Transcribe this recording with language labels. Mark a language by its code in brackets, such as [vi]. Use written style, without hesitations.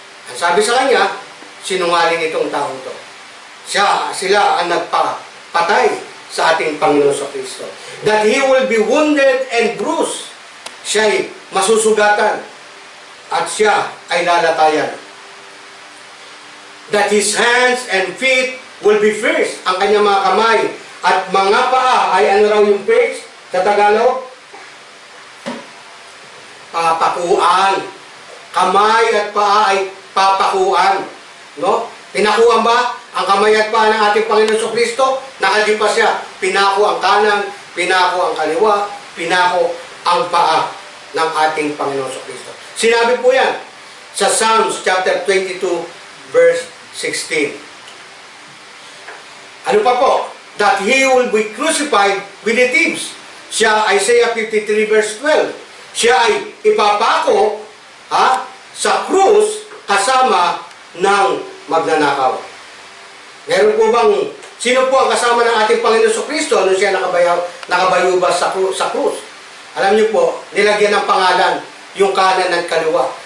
[tl] Ang sabi sa kanya, sinungaling itong tao ito. Sila ang nagpapatay sa ating Panginoon sa Kristo. [en] That He will be wounded and bruised. [tl] Siya ay masusugatan at siya ay lalatayan. [en] That His hands and feet will be pierced. [tl] Ang kanyang mga kamay at mga paa ay ano raw yung pierced sa Tagalog? Papakuan. Kamay at paa ay papakuan. No? Pinakuan ba ang kamay at paa ng ating Panginoon sa Kristo? Nakalipas siya. Pinako ang kanan, pinako ang kaliwa, pinako ang paa ng ating Panginoon sa Kristo. Sinabi po yan sa Psalms chapter 22 verse 16. Ano pa po? [en] That He will be crucified with the thieves. [tl] Siya, Isaiah 53 verse 12. Siya ay ipapako sa krus kasama ng magnanakaw. Meron po bang, sino po ang kasama ng ating Panginoon sa Kristo nung siya nakabayubas sa krus? Alam niyo po, nilagyan ng pangalan yung kanan at kaliwa.